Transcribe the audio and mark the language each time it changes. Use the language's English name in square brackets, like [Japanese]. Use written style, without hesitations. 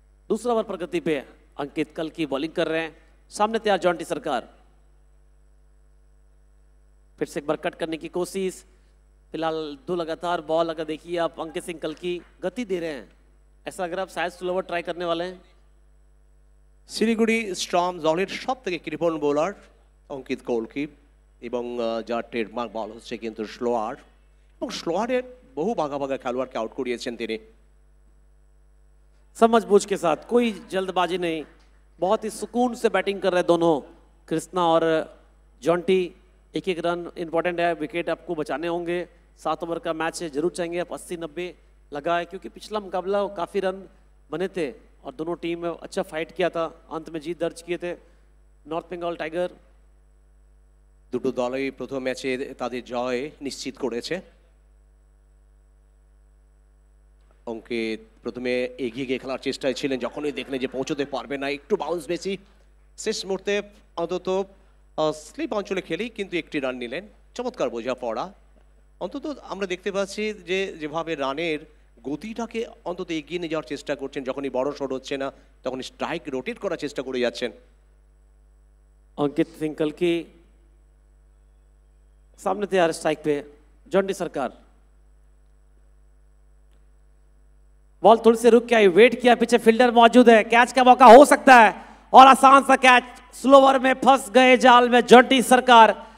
[Hindi] दूसरा ओवर प्रगति पे अंकित कल की बॉलिंग कर रहे हैं, सामने तैयार जॉन्टी सरकार। फिर से एक बार कट करने की कोशिश। फिलहाल 2 लगातार बॉल, अगर देखिए आप अंकित सिंह कल की गति दे रहे हैं, ऐसा अगर आप शायद स्लोवर ट्राई करने वाले हैं। [Bangla] শিলিগুড়ি স্ট্রম দলের সব থেকে কৃপণ বোলার অঙ্কিত কৌলকি এবং যার ট্রেডমার্ক বল হচ্ছে কিন্তু স্লোয়ার, এবং স্লোয়ারের বহু বাঘা বাঘা খেলোয়াড়কে আউট করিয়েছেন তিনি। [Hindi] समझबूझ के साथ, कोई जल्दबाजी नहीं, बहुत ही सुकून से बैटिंग कर रहे हैं दोनों, कृष्णा और जॉन्टी। एक एक रन इंपॉर्टेंट है, विकेट आपको बचाने होंगे। 7 ओवर का मैच है, जरूर चाहेंगे आप 80-90 लगाए, क्योंकि पिछला मुकाबला काफ़ी रन बने थे और दोनों टीम में अच्छा फाइट किया था, अंत में जीत दर्ज किए थे नॉर्थ बेंगल टाइगर। [Bangla] দুটো দলই প্রথম ম্যাচে তাদের জয় নিশ্চিত করেছে। অঙ্কিত প্রথমে এগিয়ে গিয়ে খেলার চেষ্টায় ছিলেন, যখনই দেখলেন যে পৌঁছতে পারবে না, একটু বাউন্স বেশি, শেষ মুহূর্তে অন্তত স্লিপ অঞ্চলে খেলেই কিন্তু একটি রান নিলেন। চমৎকার বোঝাপড়া। অন্তত আমরা দেখতে পাচ্ছি যে যেভাবে রানের গতিটাকে অন্তত এগিয়ে নিয়ে যাওয়ার চেষ্টা করছেন, যখনই বড় শট হচ্ছে না তখন স্ট্রাইক রোটেট করার চেষ্টা করে যাচ্ছেন। [Hindi] अंकित सिंह कल की सामने तैयार स्ट्राइक पे, जॉन्टी सरकार बॉल थोड़ी से रुक के आई, वेट किया, पीछे फील्डर मौजूद है, कैच का मौका हो सकता है और आसान सा कैच, स्लोवर में फंस गए जाल में जॉन्टी सरकार।